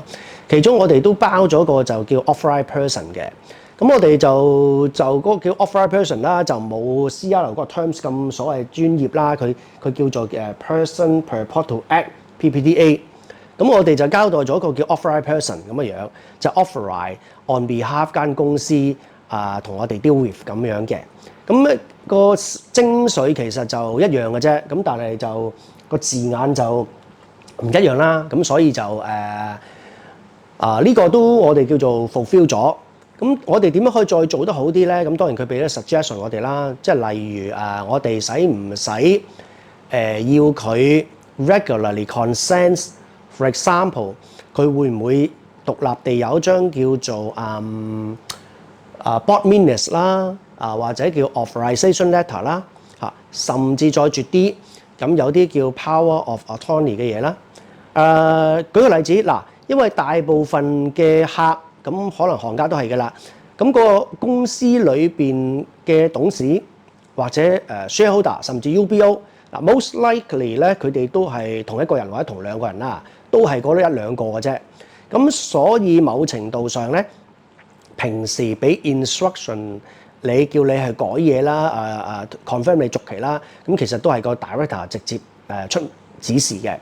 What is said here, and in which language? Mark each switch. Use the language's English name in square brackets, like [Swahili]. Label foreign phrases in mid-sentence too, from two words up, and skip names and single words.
[Cantonese] 其中我哋都包咗個就叫 [English] Authorized Person [Cantonese] 嘅。咁我哋就嗰個叫 [English] Authorized Person [Cantonese] 啦，就冇 CR 嗰個 terms 咁所謂專業啦。佢叫做 [English] Person Purport to Act PPTA。 [Cantonese] 咁我哋就交代咗一個叫 [English] Authorized Person [Cantonese] 咁嘅樣，就 [English] Authorize on behalf [Cantonese] 間公司同我哋 [English] deal with [Cantonese] 咁樣嘅。咁個精髓其實就一樣嘅啫。咁但係就個字眼就唔一樣啦。咁所以就呢個都我哋叫做 fulfill 咗。咁我哋點樣可以再做得好啲咧？咁當然佢俾咗 suggestion 我哋啦，即係例如我哋使唔使要佢 [English] regularly consent？ For example， [Cantonese] 佢會唔會獨立地有一張叫做 [English] board minutes [Cantonese] 啦，或者叫 [English] authorization letter [Cantonese] 啦，甚至再絕啲，咁有啲叫 [English] power of attorney [Cantonese] 嘅嘢啦。舉個例子嗱，因為大部分嘅客咁可能行家都係㗎啦，咁個公司裏邊嘅董事或者shareholder 甚至 UBO 嗱 ， [English] most likely [Cantonese] 咧佢哋都係同一個人或者同兩個人啦，都係嗰一兩個嘅啫。咁所以某程度上咧，平時俾 instruction 你叫你去改嘢啦，confirm 你續期啦，咁其實都係個 director 直接出指示嘅。